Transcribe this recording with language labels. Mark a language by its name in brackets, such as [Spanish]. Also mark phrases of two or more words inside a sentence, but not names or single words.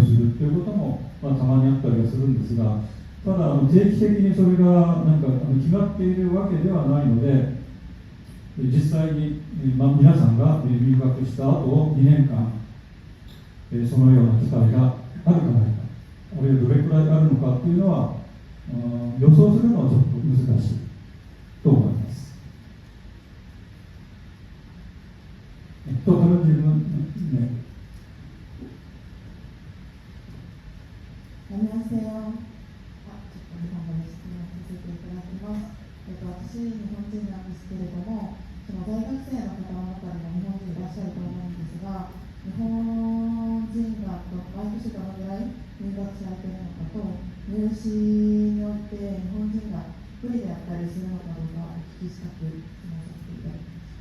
[Japanese] するということもたまにあったりはするんですが、ただ定期的にそれがなんか決まっているわけではないので、実際に、皆さんが入学した後2年間、そのような機会があるかないか、あるいはどれくらいあるのかというのは、予想するのはちょっと難しいと思います。 [Korean] 다른 질문? 네. 안녕하세요. [Japanese] 한번 質問させていただきます。私、日本人なんですけれども、大学生の方の中でも日本人いらっしゃると思うんですが、日本人のが毎年どのぐらい入学されているのかと、入試によって日本人が不利であったりするのかどうかお聞きしたく質問させていただきます。